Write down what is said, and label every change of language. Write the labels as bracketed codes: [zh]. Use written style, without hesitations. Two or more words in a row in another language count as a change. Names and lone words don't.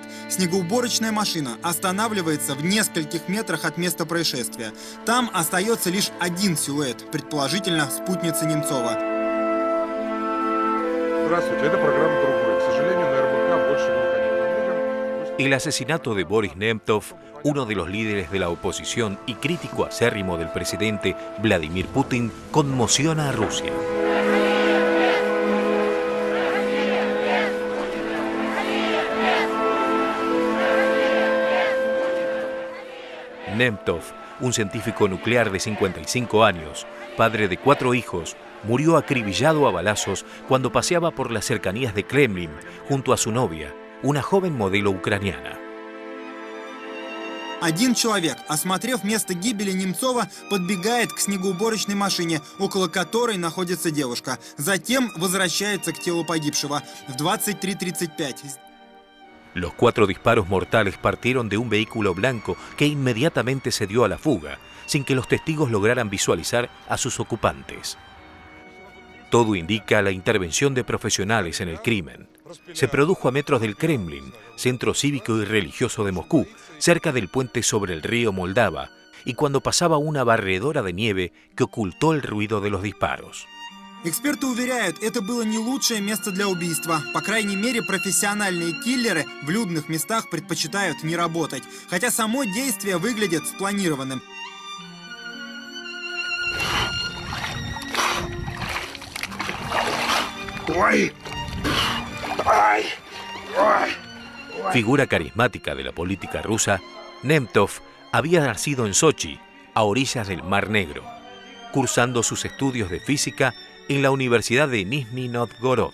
[ru] Снегоуборочная машина останавливается в нескольких метрах от места происшествия. Там остается лишь один силуэт, предположительно спутница Немцова. Здравствуйте, это программа «Другой». К сожалению, на РБК больше мы уходить не будем. [es] El asesinato de Boris Nemtsov, uno de los líderes de la oposición y crítico acérrimo del presidente Vladimir Putin, conmociona a Rusia. Nemtsov, un científico nuclear de 55 años, padre de 4 hijos, murió acribillado a balazos cuando paseaba por las cercanías de Kremlin junto a su novia, una joven modelo ucraniana. [ru] Один человек, осмотрев место гибели Немцова, подбегает к снегоуборочной машине, около которой находится девушка. Затем возвращается к телу погибшего. В 23:35. [es] Los 4 disparos mortales partieron de un vehículo blanco que inmediatamente se dio a la fuga, sin que los testigos lograran visualizar a sus ocupantes. Todo indica la intervención de profesionales en el crimen. Se produjo a metros del Kremlin, centro cívico y religioso de Moscú, cerca del puente sobre el río Moldava, y cuando pasaba una barredora de nieve que ocultó el ruido de los disparos. [ru] Эксперты уверяют, это было не лучшее место для убийства. По крайней мере, профессиональные киллеры в людных местах предпочитают не работать, хотя само действие выглядит спланированным. [es] Figura carismática de la política rusa, Nemtsov había nacido en Sochi, a orillas del Mar Negro, cursando sus estudios de física en la Universidad de Nizhny Novgorod.